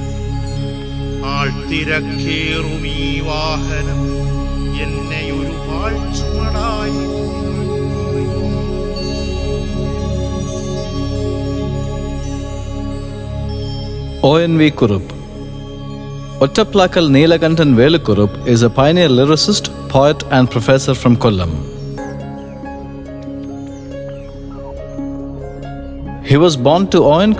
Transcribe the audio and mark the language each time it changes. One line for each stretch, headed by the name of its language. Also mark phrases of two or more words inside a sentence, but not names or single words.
Malayalam: ആൾത്തിരക്കേറുമീ വാഹനം എന്നെയൊരു പാഴ്ചുമടായി.
English: O.N.V. Kurup. Ottaplakal Neelakanthan Velukurup is a pioneer lyricist, poet and professor from Kollam. He was born to O.N.